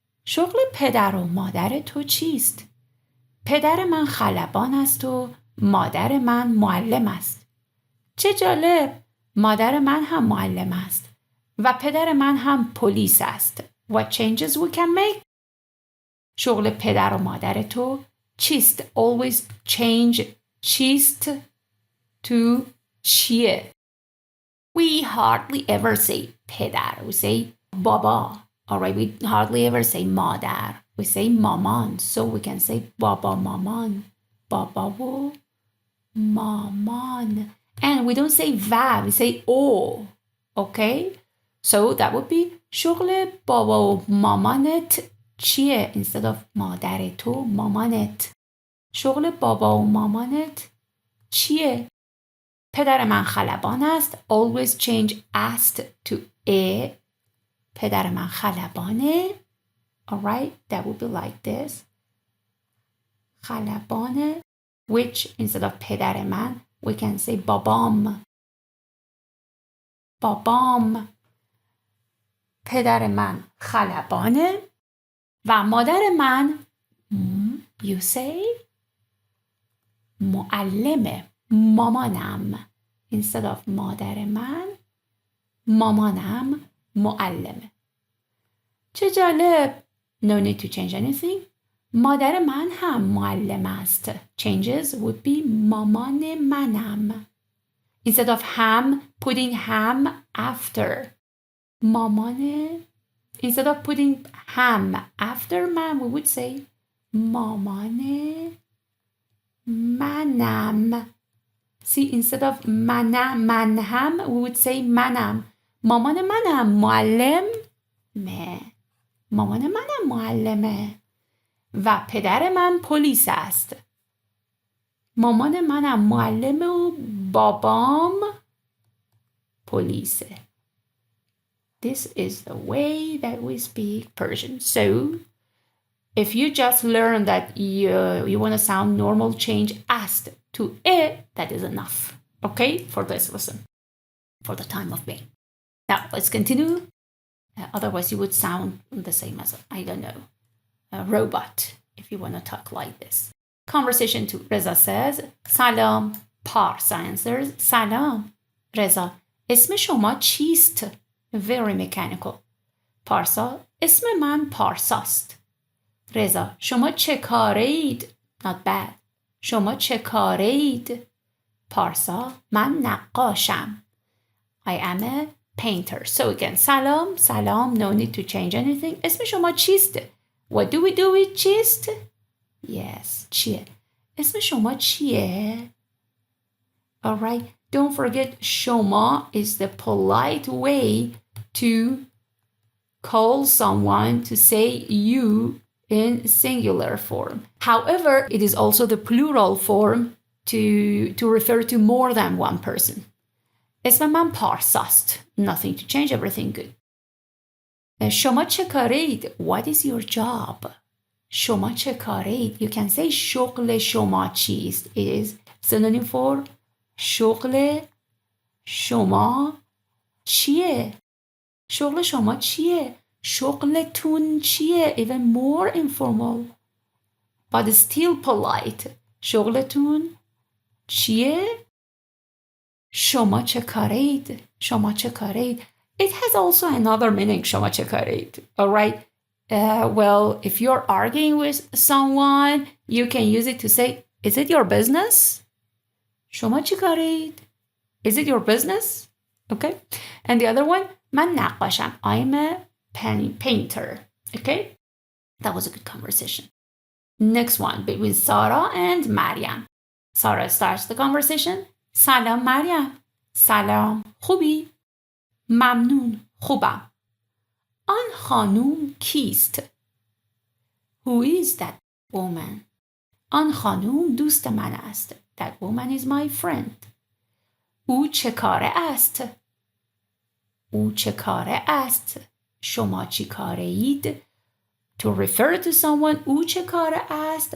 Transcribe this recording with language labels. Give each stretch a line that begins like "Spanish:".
Persian: شغل پدر و مادر تو چیست؟ پدر من خلبان است و مادر من معلم است. چه جالب! مادر من هم معلم است و پدر من هم پلیس است.
English: What changes we can make?
Persian: شغل پدر و مادر تو چیست?
English: Always change چیست to چیه. We hardly ever say پدر. We say بابا. Alright, we hardly ever say مادر. We say مامان. So we can say بابا مامان.
Persian: بابا و مامان.
English: And we don't say و. We say او. Okay? So that would be
Persian: شغل بابا و مامانت چیه؟
English: Instead of
Persian: مادر تو مامانت. شغل بابا و مامانت چیه؟ پدر من خلبان است.
English: Always change است to ا.
Persian: پدر من خلبانه.
English: Alright, that would be like this.
Persian: خلبانه.
English: Which instead of پدر من, we can say بابام.
Persian: بابام. پدر من خلبانه. و مادر من
English: you say
Persian: معلمه. مامانم.
English: Instead of
Persian: مادر من مامانم معلمه. چه جالب.
English: No need to change anything.
Persian: مادر من هم معلم است.
English: Changes would be مامان منم. Instead of ham, putting ham after. مامان. Instead of putting ham after man, we would say مامان منم. See, instead of من هم, we would say منم.
Persian: مامان منم معلم. مامان منم معلمه. و پدر من پلیس است. مامان منم معلمه و بابام پلیسه.
English: This is the way that we speak Persian. So, if you just learn that you want to sound normal, change ast to e, that is enough. Okay? For this lesson. For the time of being. Now, let's continue. Otherwise, you would sound the same as, I don't know, a robot if you want to talk like this. Conversation 2. Reza says, Salam. Parsa answers, Salam.
Persian: Reza, اسم شما چیست?
English: Very mechanical.
Persian: پارسا, اسم من پارساست. رضا, شما چه کاره اید؟
English: Not bad.
Persian: شما چه کاره اید؟ پارسا, من نقاشم.
English: I am a painter. So again, salam, salam, no need to change anything.
Persian: اسم شما چیست?
English: What do we do with چیست? Yes, چیه.
Persian: اسم شما چیه؟
English: Alright, don't forget شما is the polite way to call someone to say you in singular form. However, it is also the plural form to refer to more than one person.
Persian: اسم من پارساست.
English: Nothing to change, everything good.
Persian: شما چه کارید?
English: What is your job?
Persian: شما چه کارید?
English: You can say شغل شما چیست? It is synonym for
Persian: شغل شما چیه؟ شغل شما چیه؟ شغلتون چیه؟
English: Even more informal. but still polite.
Persian: شغلتون چیه؟ شما چه کارید؟ شما چه کارید؟
English: It has also another meaning,
Persian: شما چه کارید.
English: Alright? Well, if you're arguing with someone, you can use it to say, is it your business?
Persian: شما چه کارید?
English: Is it your business? Okay? And the other one,
Persian: من نقاشم.
English: I'm a painter. Okay? That was a good conversation. Next one, between Sarah and Maryam. Sarah starts the conversation.
Persian: سلام مریم. سلام. خوبی؟ ممنون. خوبم. آن خانوم کیست؟
English: Who is that woman?
Persian: آن خانوم دوست من است.
English: That woman is my friend.
Persian: او چه کاره است؟ او چه کاره است؟ شما چی کاره اید؟
English: To refer to someone,
Persian: او چه کاره است?